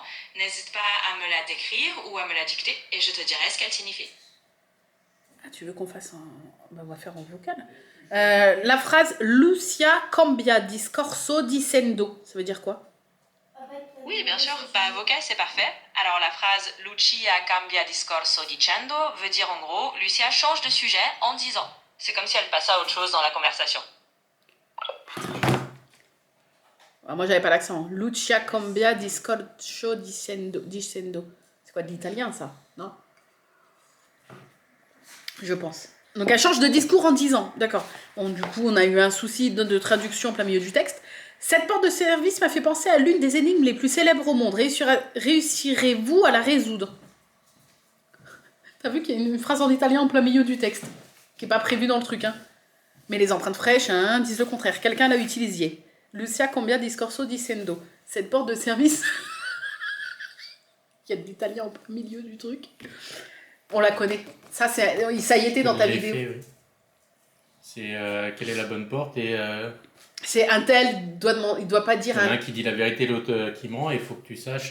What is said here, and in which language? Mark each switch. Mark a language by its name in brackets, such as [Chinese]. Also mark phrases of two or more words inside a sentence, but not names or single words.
[French] N'hésite pas à me la décrire ou à me la dicter et je te dirai ce qu'elle signifie. Ah, tu veux qu'on fasse un... Ben, on va faire en vocal. La phrase [Italian] Lucia Cambia discorso dicendo, [French] ça veut dire quoi? Oui, bien sûr. Bah, vocal, c'est parfait. Alors, la phrase Lucia [Italian] cambia discorso dicendo [French] veut dire en gros, Lucia change de sujet en disant. C'est comme si elle passait à autre chose dans la conversation. Ah, moi, j'avais pas l'accent. [Italian] Lucia Cambia discorso dicendo. [French] C'est quoi de l'italien, ça? Non? Je pense. Donc, elle change de discours en 10 ans. D'accord. Bon, du coup, on a eu un souci de traduction en plein milieu du texte. Cette porte de service m'a fait penser à l'une des énigmes les plus célèbres au monde. Réussirez-vous à la résoudre? T'as vu qu'il y a une phrase en italien en plein milieu du texte, qui n'est pas prévue dans le truc, hein. Mais les empreintes fraîches, hein, disent le contraire. Quelqu'un l'a utilisé. [Italian] Lucia Cambia discorso dicendo. [French] Cette porte de service... Il y a de l'italien en plein milieu du truc. On la connaît. Ça y était dans ta vidéo. Fait, oui. C'est quelle est la bonne porte et... C'est un tel, il doit pas dire il y en a un qui dit la vérité, l'autre qui ment, et il faut que tu saches